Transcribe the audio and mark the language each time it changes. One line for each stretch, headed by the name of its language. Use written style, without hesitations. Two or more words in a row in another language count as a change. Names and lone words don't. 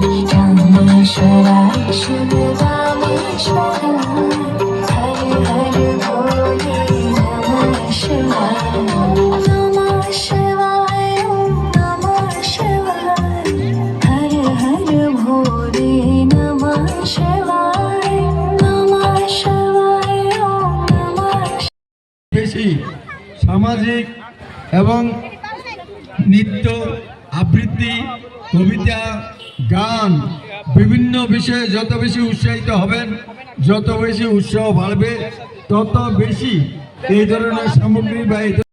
Sanskrit: रामेश्वर शिव रामेश्वर हरे हरे भोले नमः शिवाय नमः शिवाय नमः शिवाय हरे हरे भोले नमः शिवाय नमः शिवाय नमः
Bangla: বেশি সামাজিক এবং নৃত্য আবৃত্তি কবিতা গান বিভিন্ন বিষয়ে যত বেশি উৎসাহিত হবেন যত বেশি উৎসাহ বাড়বে তত বেশি এই ধরনের সামগ্রী বা